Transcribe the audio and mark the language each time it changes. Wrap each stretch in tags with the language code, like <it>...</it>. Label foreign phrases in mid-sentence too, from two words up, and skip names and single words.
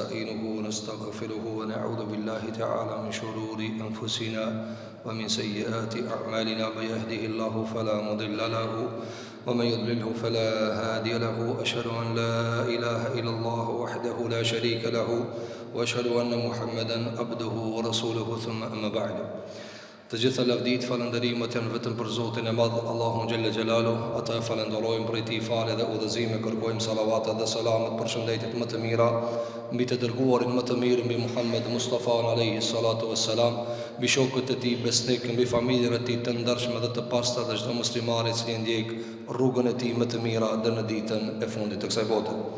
<ar>ونستعينه ونستغفره ونعوذ بالله تعالى من شرور أنفسنا ومن سيئات أعمالنا. من يهده الله فلا مضل له ومن يضلله فلا هادي له. أشهد أن لا إله إلا الله وحده لا شريك له وأشهد أن محمدا عبده ورسوله. ثم أما بعد.</ar> <sq>Të gjitha lavdit, falënderimet janë vetëm për Zotin e Madh, Allahun</sq> <ar>جل جلاله.</ar> <sq>Ata e falenderojmë për i ti fale dhe udhëzime, kërkojmë salavatet dhe salamet për shëndetit më të mira mbi të dërguarin më të mirë, mbi Muhammed Mustafa</sq> <ar>عليه الصلاة والسلام,</ar> <sq>mbi shokët e tij besnik, mbi familjen e tij të ndershme dhe të pastra dhe çdo muslimani që ndjek rrugën e tij më të mira deri në ditën e fundit të kësaj bote.</sq>